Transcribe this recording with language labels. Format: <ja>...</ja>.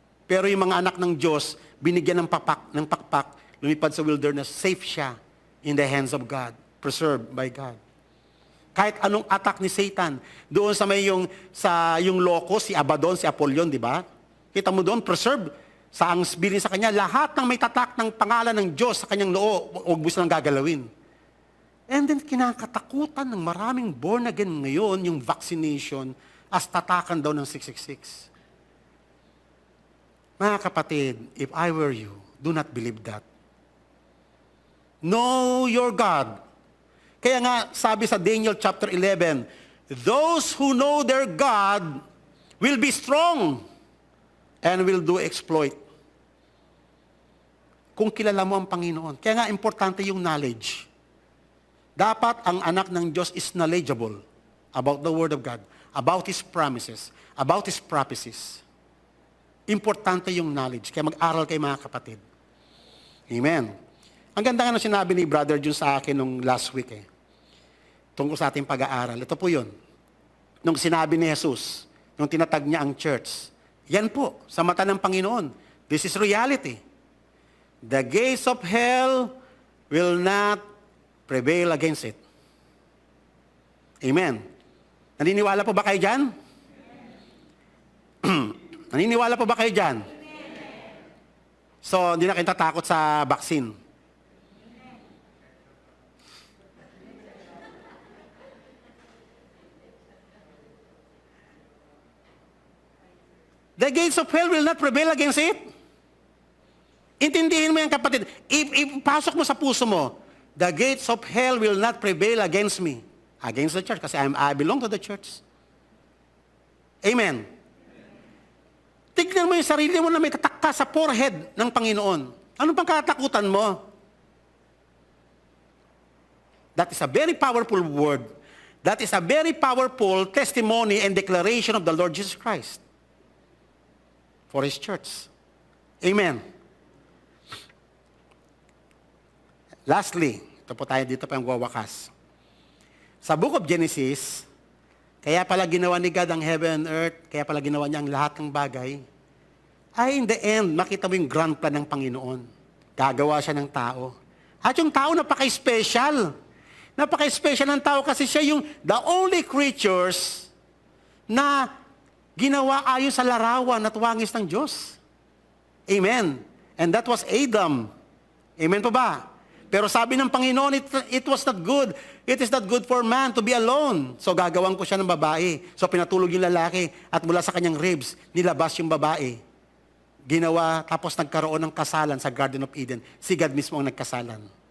<tl>Pero yung mga anak ng Diyos, binigyan ng pakpak, lumipad sa wilderness, safe siya</tl> <en>in the hands of God, preserved by God.</en> <tl>Kahit anong attack ni Satan, doon sa may yung locust, si Abaddon, si Apollyon, di ba? Kita mo doon, preserved. Sa ang bilin sa kanya, lahat ng may tatak ng pangalan ng Diyos sa kanyang loo, huwag mo silang gagalawin. And then, kinakatakutan ng maraming born again ngayon, yung vaccination, as tatakan daw ng 666. Mga kapatid,</tl> <en>if I were you, do not believe that. Know your God. Kaya nga, sabi sa Daniel chapter 11, those who know their God will be strong and will do exploit.</en> <tl>Kung kilala mo ang Panginoon. Kaya nga, importante yung knowledge. Dapat ang anak ng Diyos</tl> <en>is knowledgeable about the Word of God, about His promises, about His prophecies.</en> <tl>Importante yung knowledge. Kaya mag-aral kayo mga kapatid. Amen. Ang ganda nga ng sinabi ni Brother Jun sa akin nung last week tungkol sa ating pag-aaral. Ito po yun. Nung sinabi ni Jesus, nung tinatag niya ang church, yan po, sa mata ng Panginoon.</tl> <en>This is reality. The gates of hell will not prevail against it.</en> <tl>Amen. Naniniwala po ba kayo dyan? Naniniwala po ba kayo dyan? So, hindi na kayo tatakot sa vaccine.</tl> <en>The gates of hell will not prevail against it.</en> <tl>Intindihin mo yan, kapatid. Ipasok mo sa puso mo,</tl> <en>the gates of hell will not prevail against me. Against the church, kasi I belong to the church. Amen.</en> <tl>Tignan mo yung sarili mo na may tatak ka sa forehead ng Panginoon. Ano pang katakutan mo?</tl> <en>That is a very powerful word. That is a very powerful testimony and declaration of the Lord Jesus Christ for His church. Amen.</en> <tl>Lastly, ito po tayo dito pa yung wawakas. Sa book of Genesis, kaya pala ginawa ni God ang heaven and earth, kaya pala ginawa niya ang lahat ng bagay, ay</tl> <en>in the end,</en> <tl>makita mo yung grand plan ng Panginoon. Gagawa siya ng tao. At yung tao napaka-special. Napaka-special ng tao kasi siya yung the only creatures na ginawa ayon sa larawan at wangis ng Diyos. Amen.</tl> <en>And that was Adam.</en> <tl>Amen po ba? Pero sabi ng Panginoon,</tl> <en>it was not good. It is not good for man to be alone.</en> <tl>So gagawan ko siya ng babae. So pinatulog yung lalaki at mula sa kanyang ribs, nilabas yung babae. Ginawa, tapos nagkaroon ng kasalan sa Garden of Eden. Si God mismo ang nagkasalan.</tl>